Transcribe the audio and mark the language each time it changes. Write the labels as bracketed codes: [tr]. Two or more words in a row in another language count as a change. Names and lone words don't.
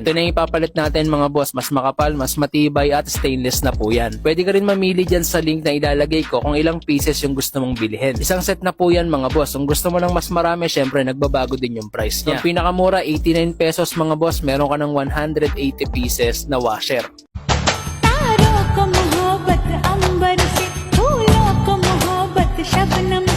[tl] Ito na yung ipapalit natin mga boss, mas makapal, mas matibay at stainless na po yan. Pwede ka rin mamili dyan sa link na ilalagay ko kung ilang pieces yung gusto mong bilhin. Isang set na po yan mga boss. Kung gusto mo ng mas marami, syempre nagbabago din yung price niya. Yung pinakamura, 89 pesos mga boss, meron ka ng 180 pieces na washer. [hi] तारों को मोहब्बत अंबर से फूलों को मोहब्बत शबनम